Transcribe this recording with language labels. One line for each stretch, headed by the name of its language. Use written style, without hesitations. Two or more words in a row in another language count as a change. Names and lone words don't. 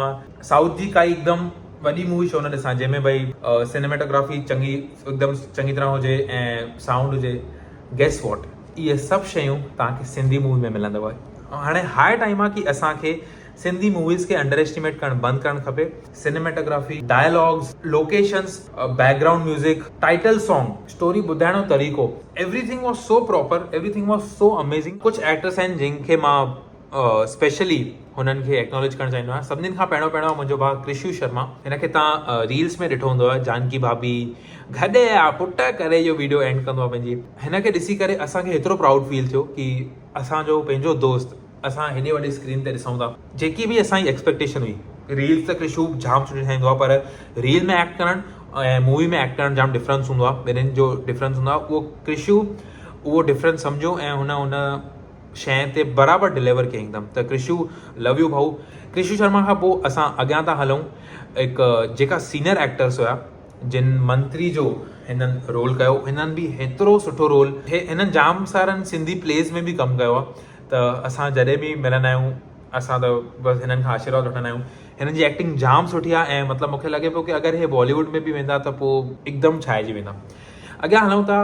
Sindhi: साउथ जी काई हिकदमि वॾी मूवी छो न ॾिसां जंहिंमें भई सिनेमेटोग्राफी एकदमि चङी तरह हुजे ऐं साउंड हुजे
English: guess what
Sindhi: इहे सभु शयूं तव्हांखे सिंधी मूवी में मिलंदव हाणे
English: high time
Sindhi: आहे कि असांखे सिंधी मूवीज़ खे
English: under estimate
Sindhi: करणु बंदि करणु खपे
English: cinematography dialogues locations background music title song story
Sindhi: ॿुधाइण जो तरीक़ो
English: everything was so proper everything was so amazing
Sindhi: कुझु एक्टर्स आहिनि जिनखे मां स्पेशली हुननि खे एक्नॉलेज करणु चाहींदो आहियां सभिनीनि खां पहिरियों मुंहिंजो भाउ कृष्यू शर्मा हिनखे तव्हां रील्स में ॾिठो हूंदो आहे जानकी भाभी गॾे आ पुट करे इहो वीडियो एंड कंदो आहे पंहिंजी हिनखे ॾिसी करे असांखे हेतिरो
English: proud feel
Sindhi: थियो कि असांजो पंहिंजो दोस्त असां हेॾे वॾे स्क्रीन ते ॾिसूं था जेकी बि असांजी एक्सपेक्टेशन हुई रील्स त कृष्यू जाम सुठी ठाहींदो आहे पर रील में एक्ट करणु ऐं मूवी में एक्ट करणु जाम डिफरेंस हूंदो आहे ॿिन्हिनि जो डिफरेंस हूंदो आहे उहो कृष्यू उहो डिफरेंस सम्झो ऐं हुन शइ ते बराबरि डिलीवर कयईं हिकदमि त कृष्यू
English: love you
Sindhi: भाऊ कृष्यू शर्मा खां पोइ असां अॻियां था हलूं हिकु जेका
English: senior actors
Sindhi: हुया जिन मंत्री जो हिननि रोल कयो हिननि बि हेतिरो सुठो रोल हिननि जाम सारनि सिंधी प्लेस में बि कमु कयो आहे त असां जॾहिं बि मिलंदा आहियूं असां त बसि हिननि खां आशीर्वाद वठंदा आहियूं हिननि जी एक्टिंग जाम सुठी आहे ऐं मतिलबु मूंखे लॻे पियो कि अगरि हे बॉलीवुड में बि वेंदा त पोइ हिकदमि छाइजी वेंदा अॻियां हलूं था